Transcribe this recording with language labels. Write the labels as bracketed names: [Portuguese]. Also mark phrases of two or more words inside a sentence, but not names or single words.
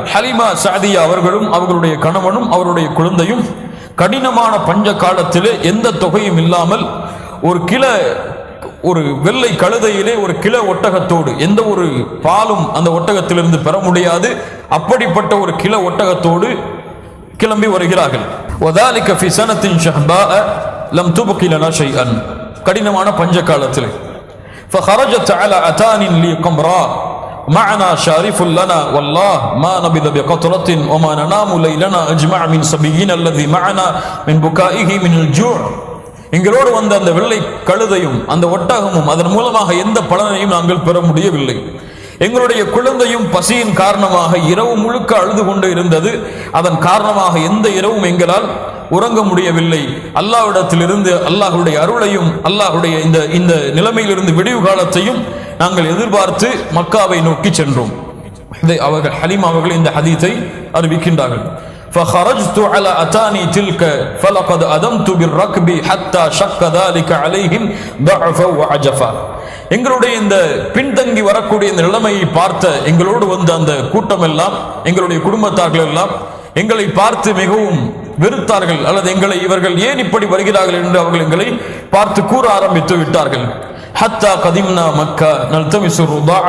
[Tamil] ஹலீமா ஸஅதியா அவர்களும் அவர்களுடைய கணவனும் அவருடைய குழந்தையும் கடினமான பஞ்ச காலத்திலே எந்த தொகையும் இல்லாமல் ஒரு வெள்ளை கழுதையிலே ஒரு கில ஒட்டகத்தோடு, எந்த ஒரு பாலும் அந்த ஒட்டகத்திலிருந்து பெற முடியாது, அப்படிப்பட்ட ஒரு கில ஒட்டகத்தோடு கிளம்பி வருகிறார்கள். [Arabic] وذلك في سنة شهباء لم تبق لنا شيئا. [Tamil] கடினமான பஞ்ச காலத்திலே [Arabic] فخرجت على أتان لي قمراء معنا شارف لنا والله ما نبذ بقطرة وما ننام ليلنا أجمع من صبينا الذي معنا من بكائه من الجوع. [Tamil] எங்களோடு வந்த அந்த வெள்ளை கழுதையும் அந்த ஒட்டகமும் அதன் மூலமாக எந்த பலனையும் நாங்கள் பெற முடியவில்லை. எங்களுடைய குழந்தையும் பசியின் காரணமாக இரவு முழுக்க அழுது கொண்டு இருந்தது. அதன் காரணமாக எந்த இரவும் எங்களால் உறங்க முடியவில்லை. அல்லாஹ்விடத்திலிருந்து அல்லாஹ்வுடைய அருளையும் அல்லாஹ்வுடைய இந்த நிலைமையிலிருந்து விடிவு காலத்தையும் நாங்கள் எதிர்பார்த்து மக்காவை நோக்கி சென்றோம். அவர்கள் ஹலீமா அவர்கள் இந்த ஹதீஸை அறிவிக்கின்றார்கள். [Arabic] فخرجت على أتاني تلك فلقد أدمت بالركب حتى شق ذلك عليهم ضعفا وعجفا. [Tamil] எங்களுடைய இந்த பின்தங்கி வரக்கூடிய இந்த நிலைமையை பார்த்த எங்களோடு வந்த அந்த கூட்டம் எல்லாம், எங்களுடைய குடும்பத்தார்கள் எல்லாம் எங்களை பார்த்து மிகவும் வெறுத்தார்கள். அல்லது இவர்கள் ஏன் இப்படி வருகிறார்கள் என்று அவர்கள் எங்களை பார்த்து கூற ஆரம்பித்து விட்டார்கள். [Arabic] حتى قدمنا مكة نلتمس الرضعاء.